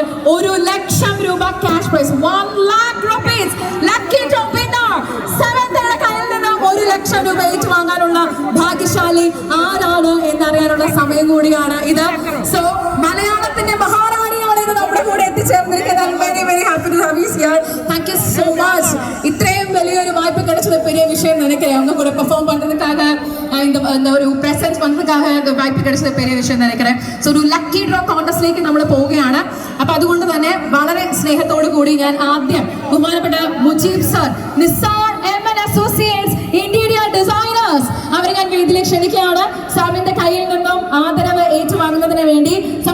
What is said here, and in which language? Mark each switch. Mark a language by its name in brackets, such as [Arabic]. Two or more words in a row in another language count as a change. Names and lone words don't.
[English] 1,00,000 രൂപ cash prize, 1,00,000 rupees lucky draw winner. [Malayalam] സെവന്തയുടെ കയ്യിൽ നിന്ന് 1,00,000 രൂപ ഏറ്റുവാങ്ങാനുള്ള ഭാഗ്യശാലി ആരാണ് എന്നറിയാനുള്ള സമയം കൂടിയാണ് ഇത്. സോ മലയാളത്തിന്റെ മഹാറാണിയാണ് ഇത് നമ്മുടെ കൂടെ എത്തിച്ചേർന്നിരിക്കുന്നത്. [English] Very very happy to have you here. Thank you so much. [Malayalam] ഇത്രയും വലിയൊരു വായ്പ [Tamil] கிடைச்சது பெரிய விஷயம் நினைக்கிறேன். அவங்க கூட பெர்ஃபார்ம் பண்றதுக்காக இந்த ஒரு பிரசன்ஸ் பண்றதுக்காக இந்த വായ്പ கிடைச்சது பெரிய விஷயம் நினைக்கிறேன். [Malayalam] സോ ഒരു [English] lucky draw contest [Malayalam] നമ്മൾ പോവുകയാണ്. അപ്പൊ അതുകൊണ്ട് തന്നെ വളരെ സ്നേഹത്തോടു കൂടി ഞാൻ ആദ്യം ബഹുമാനപ്പെട്ട മുജീബ് സർ, നിസാർ എംഎൻ അസോസിയേറ്റ്സ് [English] interior designers [Malayalam] അവരെ ഞാൻ വേദിയിലേക്ക് ക്ഷണിക്കുകയാണ്. സാമിന്റെ കയ്യിൽ നിന്നും ആദരവ് ഏറ്റുവാങ്ങുന്നതിന് വേണ്ടി